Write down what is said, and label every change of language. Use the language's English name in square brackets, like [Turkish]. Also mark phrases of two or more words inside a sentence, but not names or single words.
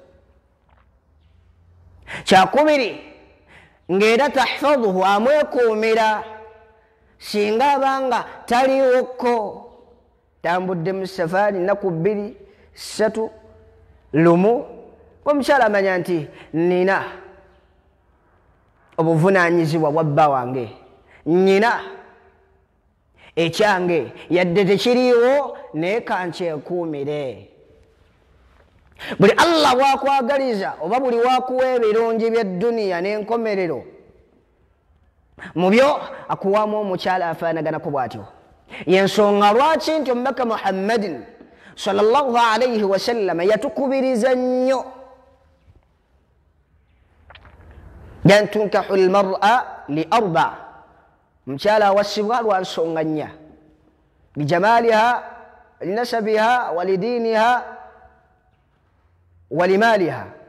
[Ganda] Kyakubiri ng'era tahfadhuhu amwekuumira singa abanga taliwoko tambudde mu safaari nnaku 2 3 lumu omukyala amanya nti nina obuvunaanyizibwa bwa bba wange, nnyina ekyange yadde tekiriiwo naye kankyekuumire. Buli Allah bwakwagaliza oba buli wakuwa ebirungi bya dduniya n'enkomerero mu byo akuwamu omukyala afaanaganako bw'atyo. Yensonga lwaki nti omubaka Muhammadin [Arabic] صلى الله عليه وسلم [Ganda] yatukubiriza nnyo yan [Arabic] تنكح المرأة لأربع, [Ganda] omukyala awassibwa lwa nsonga nnya: [Arabic] لجمالها، لنسبها، ولدينها، ولمالها.